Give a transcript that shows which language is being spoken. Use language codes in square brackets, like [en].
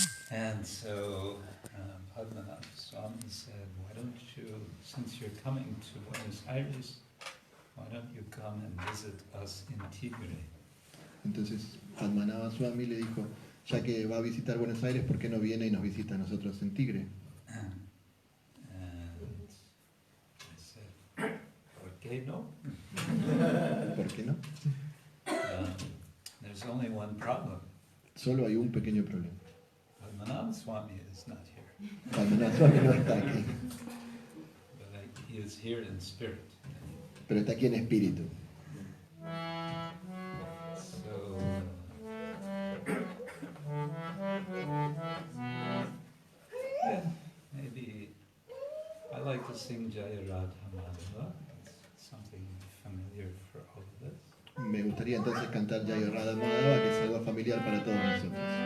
[en] And so Padmanabha Swami said, why don't you, since you're coming to Buenos Aires, why don't you come and visit us in Tigre? [es] Entonces Padmanabha Swami le dijo, ya que va a visitar Buenos Aires, ¿por qué no viene y nos visita a nosotros en Tigre? [en] And I said, [es] ¿por qué no? ¿Por qué no? [en] There's only one problem. [es] Solo hay un pequeño problema. [en] Padmanabha Swami is not here. [es] Padmanabha Swami no está aquí, [en] But he is here in spirit. [es] pero está aquí en espíritu. [en] So, yeah, maybe I like to sing Jaya Radha Madhava. It's something familiar for all of us. [es] Me gustaría entonces cantar Jaya Radha Madhava, que es algo familiar para todos nosotros.